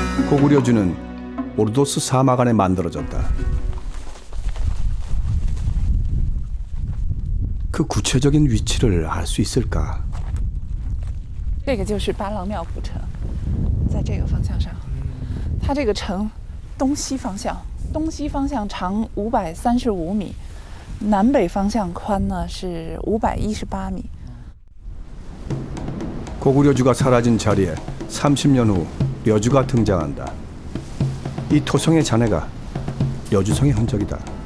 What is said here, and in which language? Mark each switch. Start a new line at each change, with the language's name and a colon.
Korean: 고구려주는 오르도스 사막 안에 만들어졌다. 그 구체적인 위치를 알 수 있을까?
Chinese: 这个就是八郎庙古城，在这个方向上，它这个城东西方向长535米，南北方向宽呢是518米。
Korean: 고구려주가 사라진 자리에 30년 후 려주가 등장한다. 이 토성의 잔해가 려주성의 흔적이다.